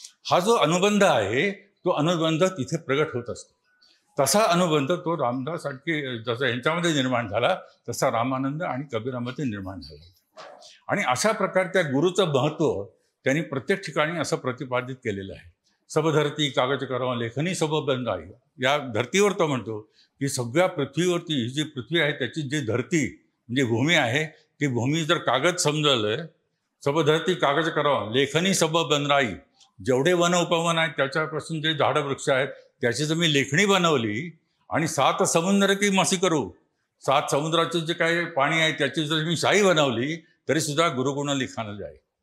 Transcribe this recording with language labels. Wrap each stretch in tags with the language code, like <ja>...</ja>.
<mr>हा जो अनुबंध आहे तो अनुबंध तिथे प्रगट होत असतो. तसा अनुबंध तो रामदास आणखी जसा यांच्यामध्ये निर्माण झाला तसा रामानंद आणि कबीरामध्ये निर्माण झाला. आणि अशा प्रकारे त्या गुरुचं महत्त्व त्यांनी प्रत्येक ठिकाणी असं प्रतिपादित केलेलं आहे.</mr> <hi>सब धरती कागज करावं, लेखनी सब बंधाई.</hi> <mr>या धर्तीवर तो म्हणतो की सगळ्या पृथ्वीवरती ही जी पृथ्वी आहे त्याची जी धरती म्हणजे भूमी आहे, ती भूमी जर कागद समजलं,</mr> <hi>सब धरती कागज करावं, लेखनी सब बंधराई.</hi> <mr>जेवढे वन उपवन आहेत त्याच्यापासून जे झाडं वृक्ष आहेत त्याची जर मी लेखणी बनवली, आणि</mr> <hi>सात समुद्र की मासी करू,</hi> <mr>सात समुद्राचे जे काही पाणी आहे त्याची जर मी शाई बनवली तरी सुद्धा गुरुगुण लिखाणं जाईल.</mr>